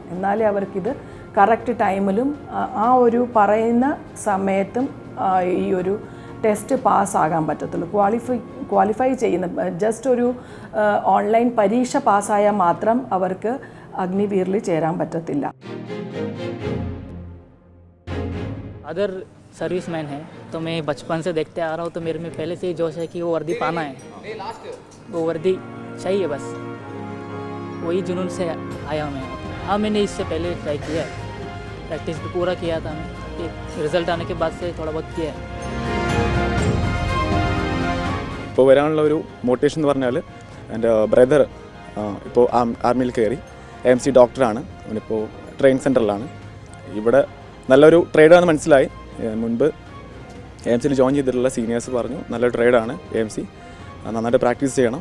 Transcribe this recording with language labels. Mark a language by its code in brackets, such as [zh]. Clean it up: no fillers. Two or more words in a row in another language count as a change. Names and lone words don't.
[ml] എന്നാലേ അവർക്കിത് കറക്റ്റ് ടൈമിലും ആ ഒരു പറയുന്ന സമയത്തും ഈ ഒരു ടെസ്റ്റ് പാസ്സാകാൻ പറ്റത്തുള്ളൂ. ക്വാളിഫൈ ചെയ്യുന്ന ജസ്റ്റ് ഒരു ഓൺലൈൻ പരീക്ഷ പാസ്സായാൽ മാത്രം അവർക്ക് അഗ്നിവീറിൽ ചേരാൻ പറ്റത്തില്ല. [en] other serviceman [hi] है तो मैं बचपन से देखते आ रहा हूँ, तो मेरे में पहले से ही जोश है कि वो वर्दी पाना है, वो वर्दी चाहिए, बस वही जुनून से आया मैं। हाँ, मैंने इससे पहले ट्राई किया है, प्रैक्टिस भी पूरा किया था मैं, रिजल्ट आने के बाद से थोड़ा बहुत किया है. [ml] ഇപ്പോൾ വരാനുള്ള ഒരു മോട്ടിവേഷൻ എന്ന് പറഞ്ഞാൽ എൻ്റെ ബ്രദർ ഇപ്പോൾ ആർമിയിൽ കയറി AMC ഡോക്ടറാണ്. അവനിപ്പോൾ ട്രെയിനിങ് സെൻറ്ററിലാണ്. ഇവിടെ നല്ലൊരു ട്രേഡാണെന്ന് മനസ്സിലായി. മുൻപ് AMCയിൽ ജോയിൻ ചെയ്തിട്ടുള്ള സീനിയേഴ്സ് പറഞ്ഞു നല്ലൊരു ട്രേഡാണ് AMC, നന്നായിട്ട് പ്രാക്ടീസ് ചെയ്യണം.